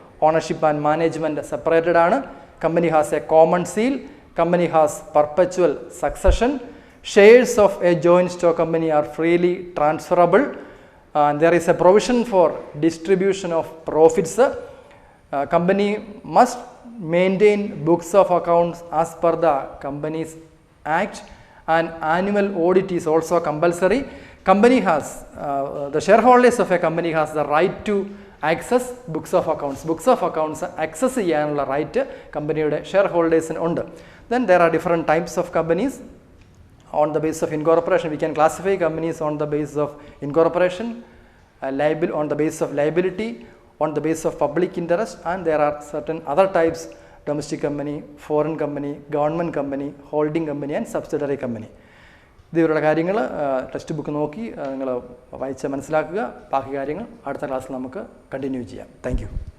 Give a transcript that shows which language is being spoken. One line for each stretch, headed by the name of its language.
English: Ownership and management separated ആണ്. Company has a common seal. Company has perpetual succession. Shares of a joint stock company are freely transferable. There is a provision for distribution of profits. Company must maintain books of accounts as per the Companies Act, and annual audit is also compulsory. Company has the shareholders of a company has the right to access books of accounts. Books of accounts access
Malayalam: ചെയ്യാനുള്ള right കമ്പനിയുടെ share ഹോൾഡേഴ്സിന് ഉണ്ട്.
English: Then there are different types of companies. On the basis of incorporation, we can classify companies on the basis of incorporation, on the basis of liability, on the basis of public interest, and there are certain other types: domestic company, foreign company, government company, holding company and subsidiary company.
Malayalam: ഇതുപോലുള്ള കാര്യങ്ങൾ text book നോക്കി നിങ്ങൾ വായിച്ച് മനസ്സിലാക്കുക. ബാക്കി കാര്യങ്ങൾ അടുത്ത ക്ലാസ്സിൽ നമുക്ക് കണ്ടിന്യൂ ചെയ്യാം. Thank you.